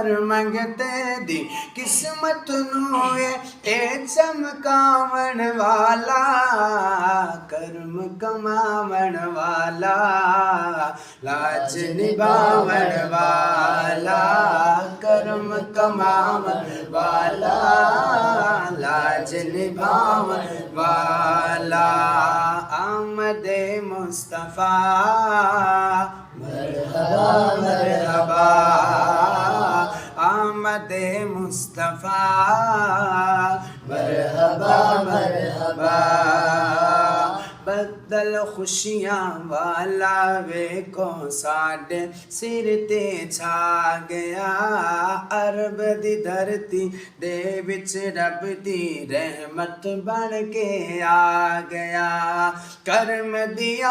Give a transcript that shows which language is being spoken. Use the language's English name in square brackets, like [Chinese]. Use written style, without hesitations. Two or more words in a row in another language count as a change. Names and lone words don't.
[Punjabi] منگتے دی قسمت نوں اے چمکاون والا کرم کماون والا لاج نبھاون والا کرم کماون والا لاج نبھاون والا कर्म कमावन वाला लाज निभावन वाला [Urdu] آمدِ مصطفیٰ مرحبا مرحبا آمدِ مصطفیٰ مرحبا مرحبا [Punjabi] بدل خوشیاں والا ویکھو ساڈے سر تے چھا گیا عرب دی دھرتی دے وچ رب دی رحمت بن کے آ گیا کرم دیا